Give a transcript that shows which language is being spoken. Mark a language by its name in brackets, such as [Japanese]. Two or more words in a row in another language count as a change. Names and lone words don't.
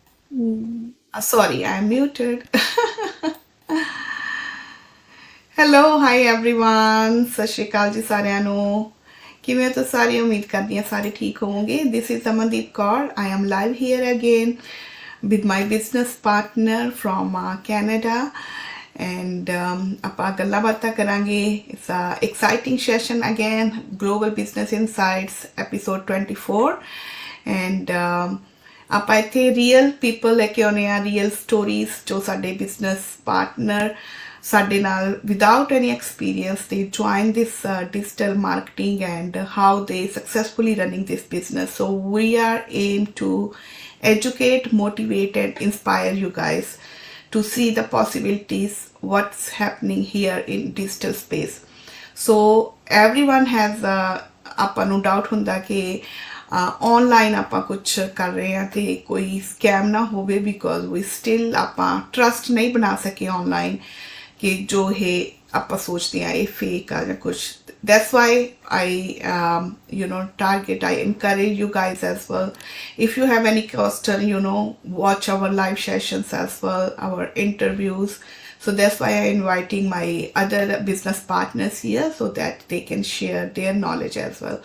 [English] Sorry, I'm muted. Hello hi everyone [Punjabi] ਸਤਿ ਸ਼੍ਰੀ ਅਕਾਲ ਜੀ ਸਾਰਿਆਂ ਨੂੰ ਕਿਵੇਂ ਹੋ ਤੁਸੀਂ ਸਾਰੇ ਉਮੀਦ ਕਰਦੀ ਹਾਂ ਸਾਰੇ ਠੀਕ ਹੋਵੋਗੇ ਦਿਸ [English] is Amandeep Kaur I am live here again with my business partner from Canada and [Punjabi] ਆਪਾਂ ਗੱਲਾਂ ਬਾਤਾਂ ਕਰਾਂਗੇ [English] it's a exciting session again global business insights episode 24 and [Punjabi] ਆਪਾਂ ਇੱਥੇ [English] real people [Punjabi] ਲੈ ਕੇ ਆਉਂਦੇ ਆ [English] real stories [Punjabi] ਜੋ ਸਾਡੇ [English] business partner [Punjabi] ਸਾਡੇ ਨਾਲ [English] without any experience they join this digital marketing and how they successfully running this business. So we are aim to educate, motivate and inspire you guys to see the possibilities what's happening here in digital space. So everyone has [Punjabi] ਆਪਾਂ ਨੂੰ ਡਾਊਟ ਹੁੰਦਾ ਕਿ ਆਨਲਾਈਨ ਆਪਾਂ ਕੁਝ ਕਰ ਰਹੇ ਹਾਂ ਤੇ ਕੋਈ ਸਕੈਮ ਨਾ ਹੋਵੇ [English] because we still [Punjabi] ਆਪਾਂ ਟਰਸਟ ਨਹੀਂ ਬਣਾ ਸਕੇ ਆਨਲਾਈਨ ਕਿ ਜੋ ਇਹ ਆਪਾਂ ਸੋਚਦੇ ਆ ਇਹ ਫੇਕ ਆ ਜਾਂ ਕੁਝ [English] that's why I target, I encourage you guys as well. If you have any question, watch our live sessions as well, our interviews. So that's why I'm inviting my other business partners here so that they can share their knowledge as well.